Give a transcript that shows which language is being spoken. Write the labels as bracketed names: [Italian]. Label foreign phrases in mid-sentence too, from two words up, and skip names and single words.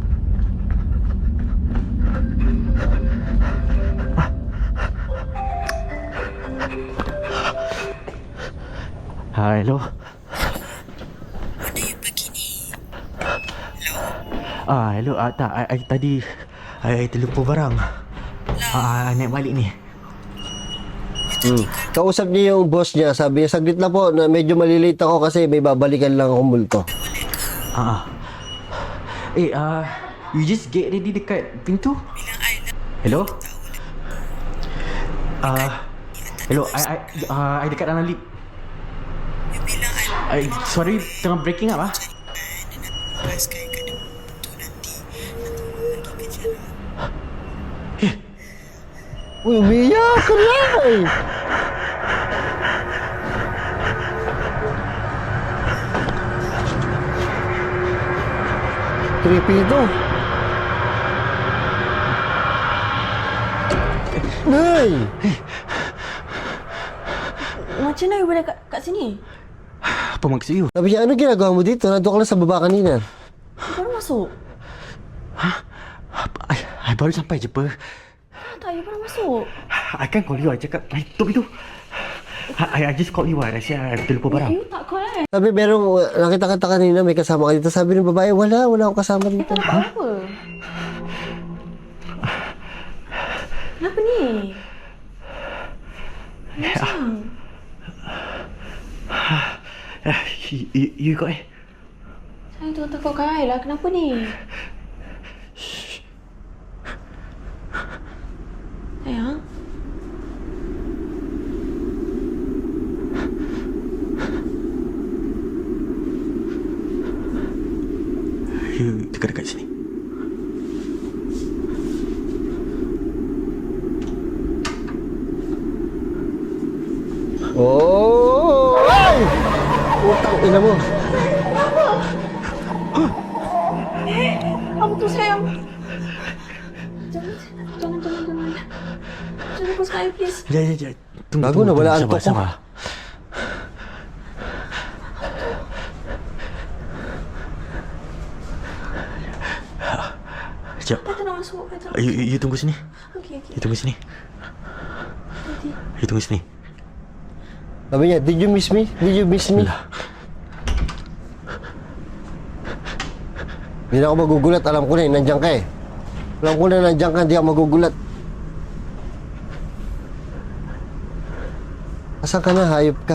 [English] Hello. Hello. [Malay] Tak, tadi I terlupa barang. Naik balik ni. [Filipino] Kausap niya yung boss niya. Sabi niya, saglit lang po, na medyo malilate ako kasi may babalikan lang akong multo. [English] You just get ready [Malay] dekat pintu. [English] Hello. Hello. [Malay] I dekat dalam lift. Sorry, tengah [English] breaking up [Malay] ah. [Filipino] Uy, umiyak ka lang! Creepy ito. Nay! [Malay] Macam mana you boleh kat sini? Apa maksud you? [Filipino] Sabi niya, ano ginagawa mo dito? Nandun ka lang sa baba kanina. [Malay] Baru masuk. I baru sampai je apa. Tak, you baru masuk. I kan call you, I cakap, tutup itu. [English] I just call you, I [Malay] rasa I terlupa barang. You tak call [Filipino] Sabi, merong nakita kanina, may kasama ka dito. Sabi ng babae, wala akong kasama dito. [Malay] Apa? Kenapa ni? [English] You got [Malay] Saya tu takut kai lah. Kenapa ni? Sayang? You dekat-dekat sini. Oh! Ay! [Filipino] Utang ina mo. [Malay] Apa tu sayang? Jangan. Jangan lepas saya, please. Ya. Tunggu. [Filipino] Bago na, wala antok ko. [Malay] Sabar. Sekejap. Kata nak masuk. You tunggu sini. Okey. You tunggu sini. You tunggu sini. [Filipino] Sabi niya, [English] did you miss me? Did you miss me? [Filipino] Hindi na ako magugulat. Alam ko na nandiyan ka eh. Alam ko na nandiyan ka, hindi ako magugulat. Asan ka na? Hayop ka.